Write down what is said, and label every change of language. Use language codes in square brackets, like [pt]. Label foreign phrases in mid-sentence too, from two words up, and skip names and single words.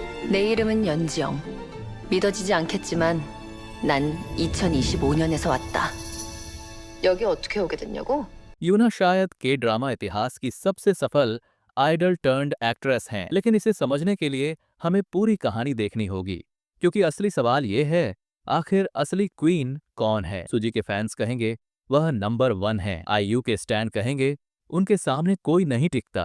[ko] 내 이름은 연지영. 믿어지지 않겠지만 난 2025년에서 왔다. 여기 어떻게 오게 됐냐고? [hi] यूना शायद के ड्रामा इतिहास की सबसे सफल [en] idol turned actress [hi] हैं, लेकिन इसे समझने के लिए हमें पूरी कहानी देखनी होगी। क्योंकि असली सवाल ये है, आखिर असली क्वीन कौन है? सुजी के फैंस कहेंगे वह नंबर 1 है। आईयू के स्टैन कहेंगे उनके सामने कोई नहीं टिकता।